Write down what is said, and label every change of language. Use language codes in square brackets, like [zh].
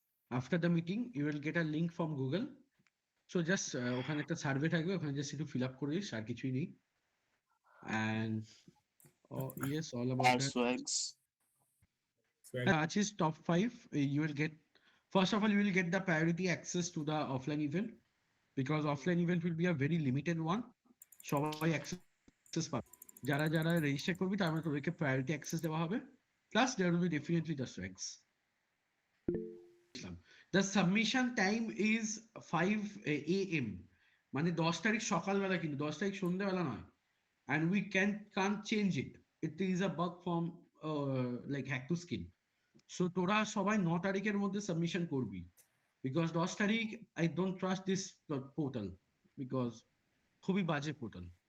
[en] After the meeting, you will get a link from Google. So just [bn] ওখানে একটা survey থাকবে, ওখানে just একটু fill up করিস, আর কিছুই নেই। [en] And yes, all about that. swags. Achis top 5, you will get, first of all, you will get the priority access to the offline event, because offline event will be a very limited one. [bn] সবাই access পাবে, যারা যারা register করবি তার মানে তোদেরকে priority access দেওয়া হবে, [en] Plus there will be definitely the strikes. The submission time is 5 AM, [bn] মানে 10 তারিখ সকালবেলা, কিন্তু 10 তারিখ সন্ধ্যেবেলা নয়। [en] And we can't change it. It is a bug from like hack to skin. [bn] So তোরা সবাই 9 তারিখের মধ্যে সাবমিশন করবি, because 10 তারিখ [en] I don't trust this portal, [bn] because খুবই বাজে পোর্টাল।